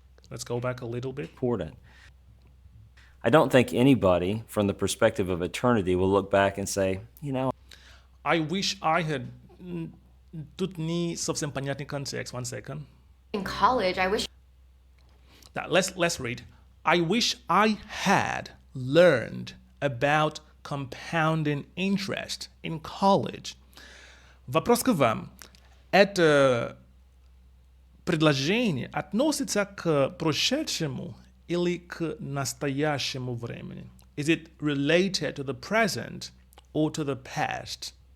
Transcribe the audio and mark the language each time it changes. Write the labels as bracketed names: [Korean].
[English] Let's go back a little bit. important. I don't think anybody, from the perspective of eternity, will look back and say, I wish I had. [Russian] Тут не совсем понятный контекст. [English] One second. In college, I wish Now, let's read. I wish I had learned about compounding interest in college. [Russian] Вопрос к вам. Это предложение относится к прошедшему или к настоящему времени? [English] Is it related to the present or to the past?